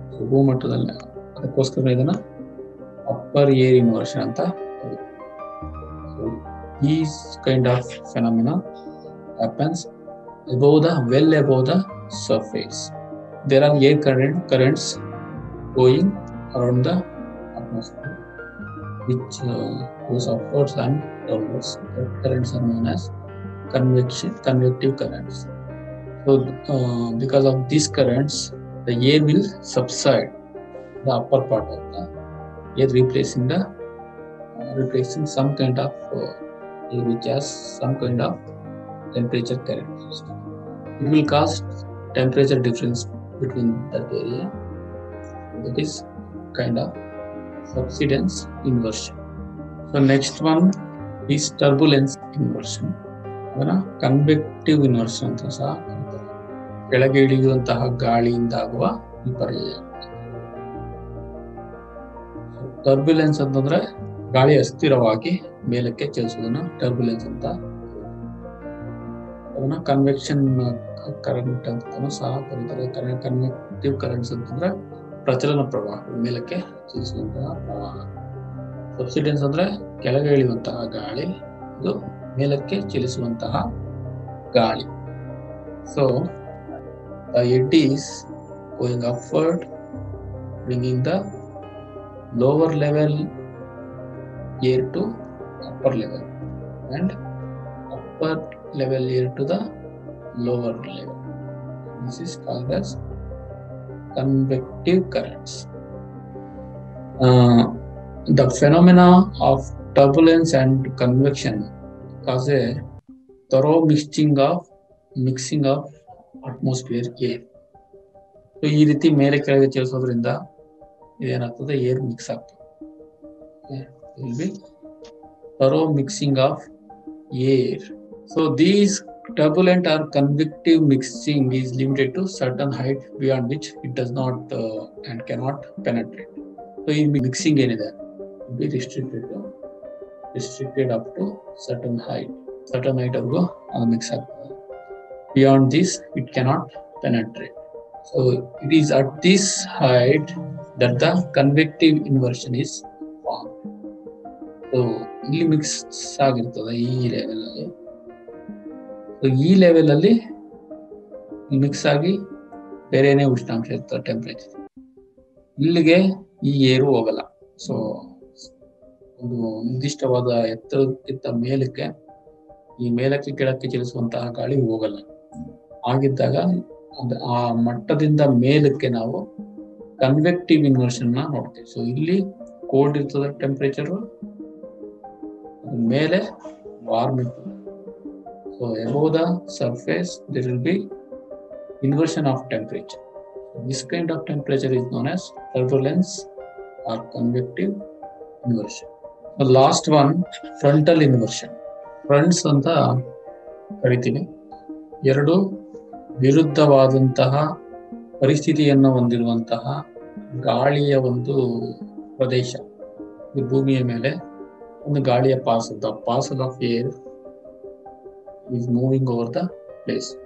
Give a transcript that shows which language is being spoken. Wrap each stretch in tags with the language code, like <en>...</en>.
<kn>ಭೂಮಟ್ಟದಲ್ಲಿ ಅದಕ್ಕೋಸ್ಕರ ಇದನ್ನ upper air inversion ಅಂತ ಕರೀತಾರೆ.</kn> <en>These kind of phenomena happens well above the surface. There are air currents going around the atmosphere, which goes upwards and downwards. The currents are known as convective currents. So, because of these currents, the air will subside the upper part of the air, replacing some kind of air which has some kind of temperature characteristic. It will cause temperature difference between that area. That is kind of subsidence inversion. So next one is turbulence inversion.</en> <kn>ಅದನ್ನ convective inversion ಅಂತ ಸಹ ಕರೀತಾರೆ. ಕೆಳಗೆ ಇಳಿಯುವಂತಹ ಗಾಳಿಯಿಂದ ಆಗುವ ವಿಪರ್ಯಯ. ಟರ್ಬ್ಯುಲೆನ್ಸ್ ಅಂತಂದ್ರೆ ಗಾಳಿ ಅಸ್ಥಿರವಾಗಿ ಮೇಲಕ್ಕೆ ಚಲಿಸುವುದನ್ನ ಟರ್ಬ್ಯುಲೆನ್ಸ್ ಅಂತ, ಅದನ್ನ ಕನ್ವೆಕ್ಷನ್ ಕರೆಂಟ್ ಅಂತ ಸಹ ಕರೀತಾರೆ. ಕನ್ವೆಕ್ಟಿವ್ ಕರೆಂಟ್ಸ್ ಅಂತಂದ್ರೆ ಪ್ರಚಲನ ಪ್ರವಾಹ, ಮೇಲಕ್ಕೆ ಚಲಿಸುವಂತಹ ಪ್ರವಾಹ. ಸಬ್ಸಿಡೆನ್ಸ್ ಅಂದ್ರೆ ಕೆಳಗೆ ಇಳಿಯುವಂತಹ ಗಾಳಿ, ಇದು ಮೇಲಕ್ಕೆ ಚಲಿಸುವಂತಹ ಗಾಳಿ.</kn> <en>So the eddy is going upward, bringing the lower level air to upper level and upper level air to the lower level. This is called as convective currents. The phenomena of turbulence and convection cause a thorough mixing of atmosphere air.</en> <kn>So ಈ ರೀತಿ ಮೇಲೆ ಕೆಳಗೆ ಚಲಿಸೋದ್ರಿಂದ ಇದೇನಾಗ್ತದೆ, air mix ಆಗ್ತದೆ.</kn> <en>Will be thorough mixing of air. So these turbulent or convective mixing is limited to certain height beyond which it does not and cannot penetrate. So ಈ mixing ಏನಿದೆ be restricted up to certain height</en> <kn>ವರೆಗೂ ಅದು mix ಆಗ್ತದೆ.</kn> <en>Beyond this it cannot penetrate. So it is at this height that the convective inversion is formed.</en> <kn>So ಇಲ್ಲಿ mix ಆಗಿರ್ತದೆ ಈ level ಅಲ್ಲಿ. So ಈ ಲೆವೆಲ್ ಅಲ್ಲಿ ಮಿಕ್ಸ್ ಆಗಿ ಬೇರೆನೇ ಉಷ್ಣಾಂಶ ಇರ್ತದೆ, ಟೆಂಪರೇಚರ್. ಇಲ್ಲಿಗೆ ಈ ಏರು ಹೋಗಲ್ಲ. ಸೊ ಒಂದು ನಿರ್ದಿಷ್ಟವಾದ ಎತ್ತರಕ್ಕಿಂತ ಮೇಲಕ್ಕೆ ಈ ಮೇಲಕ್ಕೆ ಕೆಳಕ್ಕೆ ಚಲಿಸುವಂತಹ ಗಾಳಿ ಹೋಗಲ್ಲ. ಹಾಗಿದ್ದಾಗ ಆ ಮಟ್ಟದಿಂದ ಮೇಲಕ್ಕೆ ನಾವು ಕನ್ವೆಕ್ಟಿವ್ ಇನ್ವರ್ಷನ್ ನೋಡ್ತೀವಿ. ಸೊ ಇಲ್ಲಿ ಕೋಲ್ಡ್ ಇರ್ತದೆ ಟೆಂಪರೇಚರ್, ಮೇಲೆ ವಾರ್ಮ್ ಇರ್ತದೆ.</kn> <en>So above the surface there will be inversion of temperature. This kind of temperature is known as turbulence or convective inversion. The last one, frontal inversion.</en> <kn>Fronts ಅಂತ ಕರಿತೀವಿ. ಎರಡು ವಿರುದ್ಧವಾದಂತಹ ಪರಿಸ್ಥಿತಿಯನ್ನು ಹೊಂದಿರುವಂತಹ ಗಾಳಿಯ ಒಂದು ಪ್ರದೇಶ. ಈ ಭೂಮಿಯ ಮೇಲೆ ಒಂದು ಗಾಳಿಯ</kn> <en>Parcel of air is moving over the place.</en>